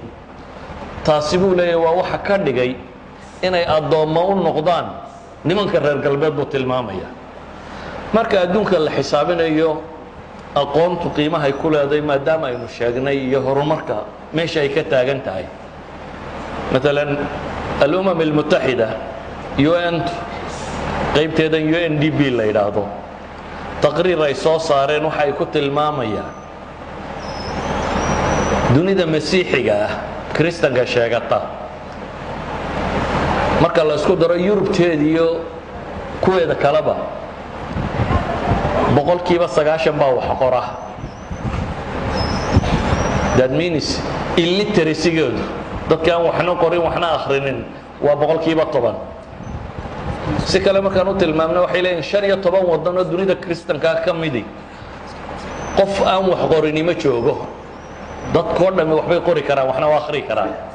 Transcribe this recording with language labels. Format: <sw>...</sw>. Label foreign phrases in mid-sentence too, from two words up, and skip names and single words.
<so>taasi buu leeyahay waa waxa ka dhigay inay addoommo u noqdaan nimanka reer galbeed buu tilmaamaya. marka adduunka la xisaabinayo aqoontu qiimahay ku leedahay maadaama aynu sheegnay iyo horumarka meesha ay ka taagan tahay.</so> <ar>مثلا الأمم المتحدة</ar> <so>UN qaybteedan UNDP la yidhaahdo taqriir ay soo saareen waxay ku tilmaamayaan dunida masiixiga ah kristanka sheegata marka la isku daro yurubteeda iyo kuweeda kaleba boqolkiiba 90 baa wax qora.</so> <en>That means</en> <so>illiteracy-goodu dadka aan waxna qorin waxna akhrinin waa boqolkiiba 10. si kale markaan u tilmaamno waxay leeyihiin 15 waddan oo dunida kristanka ka midi qof aan wax qorin ma joogo. dadkoo dhammi waxbay qori karaan waxna waa akhri karaan.</so>